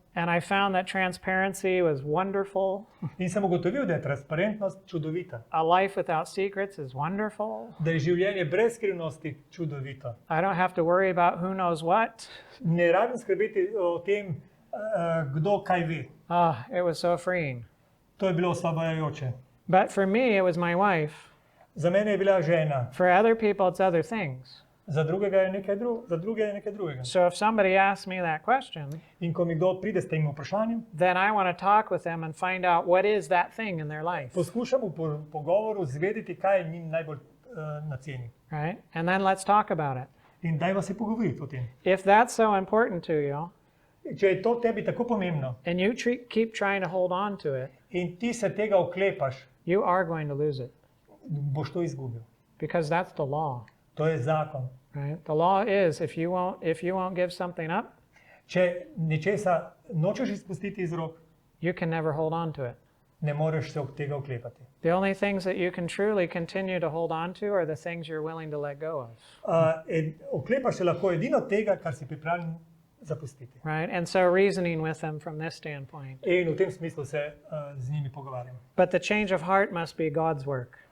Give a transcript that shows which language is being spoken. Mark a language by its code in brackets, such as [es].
[en] and I found that transparency was wonderful. [sl] in sem ugotovil, da je transparentnost čudovita, [en] A life without secrets is wonderful. [sl] da je življenje brez skrivnosti čudovito. [en] I don't have to worry about who knows what. [sl] Ne rabim skrbeti o tem, kdo kaj ve. [en] It was so freeing. [sl] To je bilo osvobajajoče. [en] But for me, it was my wife. [sl] Za mene je bila žena, [en] For other people, it's other things. [sl] za druge je nekaj drugega. [en] So if somebody asks me that question, [sl] In ko mi kdo pride s tem vprašanjem, [en] then I want to talk with them and find out what is that thing in their life, [sl] poskušam v pogovoru zvedeti, kaj je njim najbolj na ceni. [en] right? And then let's talk about it. [sl] In dajva se pogovoriti o tem. [en] If that's so important to you, [sl] Če je to tebi tako pomembno [en] and you keep trying to hold on to it, [sl] in ti se tega oklepaš, [en] you are going to lose it [sl] boš to izgubil. [en] because that's the law, [sl] To je zakon. [en] right? The law is if you won't give something up, [sl] Če nečesa nočeš izpustiti iz rok, [en] you can never hold on to it. [sl] ne moreš se tega oklepati. [en] The only things that you can truly continue to hold on to are the things you're willing to let go of, [sl] Oklepaš se lahko edino tega, kar si pripravljen zapustiti. [en] right? And so reasoning with them from this standpoint. [sl] In v tem smislu se z njimi pogovarjam. [en] But the change of heart must be God's work.